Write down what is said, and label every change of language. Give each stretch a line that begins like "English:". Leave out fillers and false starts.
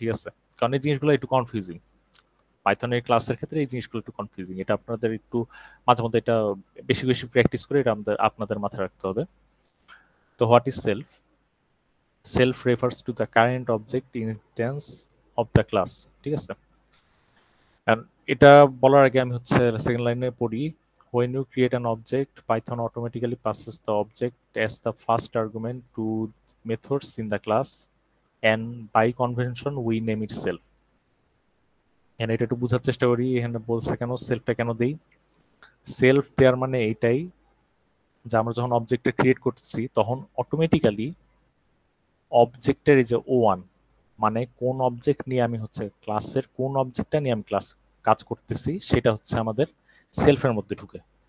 Bangla: ঠিক আছে, কারণ এই জিনিসগুলো একটু কনফিউজিং, পাইথনের ক্লাসের ক্ষেত্রে এই জিনিসগুলো একটু কনফিউজিং, এটা আপনাদের একটু মাঝে মধ্যে এটা বেশি বেশি প্র্যাকটিস করে এটা আমাদের আপনাদের মাথায় রাখতে হবে। তো
English: What is self? Self refers to the current object instance of the class.
Bangla: ঠিক আছে, আর এটা বলার আগে আমি হচ্ছে সেকেন্ড লাইনে পড়ি,
English: when you create an object python automatically passes the object as the first argument to methods in the class and by convention we name it self।
Bangla: এখানে এটা একটু বোঝার চেষ্টা করি, এখানে বলছে কেন সেলফটা কেন দেই। সেলফ দেওয়ার মানে এইটাই যে আমরা যখন অবজেক্টটা ক্রিয়েট করতেছি তখন অটোমেটিক্যালি অবজেক্টের এই যে ও ওয়ান, মানে কোন অবজেক্ট নিয়ে আমি হচ্ছে ক্লাসের কোন অবজেক্টটা নিয়ে আমি ক্লাস কাজ করতেছি সেটা হচ্ছে আমাদের সেলফের মধ্যে ঢুকে।